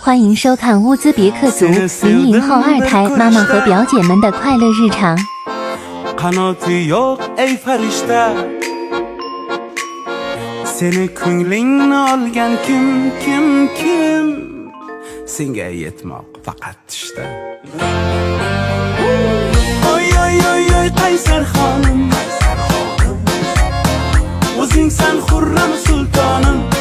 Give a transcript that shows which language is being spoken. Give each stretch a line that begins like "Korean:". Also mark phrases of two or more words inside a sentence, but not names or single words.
Chinese: 欢迎收看乌兹别克族00后二胎妈妈和表姐们的快乐日常。
Uzbek: Qanoti yo'q ey farishta, seni ko'nglingni olgan kim? Senga yetmoq faqat tushda. Oy qaysar xonim, o'zingsan xurram sultonim.